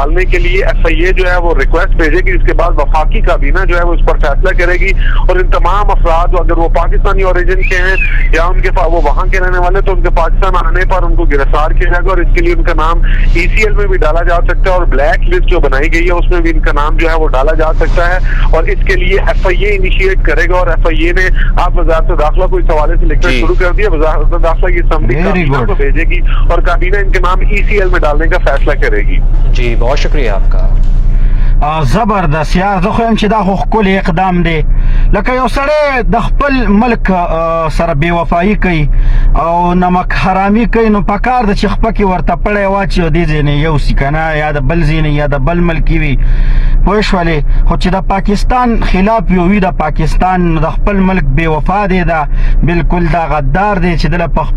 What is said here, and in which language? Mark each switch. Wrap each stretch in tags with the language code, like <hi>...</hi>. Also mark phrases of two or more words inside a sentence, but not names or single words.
<ur>ڈالنے کے لیے FIA جو ہے وہ ریکویسٹ بھیجے گی، جس کے بعد وفاقی کابینہ جو ہے وہ اس پر فیصلہ کرے گی اور ان تمام افراد اگر وہ پاکستانی اوریجن کے ہیں یا ان کے وہ وہاں کے رہنے والے تو ان کے پاکستان آنے پر ان کو گرفتار کیا جائے گا اور اس کے لیے ان کا نام ECL میں بھی ڈالا جا سکتا ہے اور</ur> <en>black list</en> <ur>جو بنائی گئی ہے اس میں بھی ان کا نام جو ہے وہ ڈالا جا سکتا ہے اور اس کے لیے FIA انیشیئیٹ کرے گا اور FIA نے آپ وزارت داخلہ کو اس حوالے سے لکھنا شروع کر دیا. وزارت داخلہ کی اسمبلی کابینہ کو بھیجے گی اور کابینہ ان کے نام ECL میں ڈالنے کا فیصلہ کرے گی. جی بہت شکریہ آپ کا.</ur> <ps>زبردست یا زه خو هم چې دا خو ښکلی اقدام دی لکه یو سړی د خپل ملک سره بې وفایي کوي او نمک حرامي کوي نو پکار ده چې خپه کې ورته پړی واچي او دې ځای نه یوسي که نه یا د بل ځای نه یا د بل ملکي وي پوه شولې خو چې د پاکستان خلاف یو وي د پاکستان د خپل ملک بې وفا دی دا بلکل دا غدار دی چې دله په خپه</ps>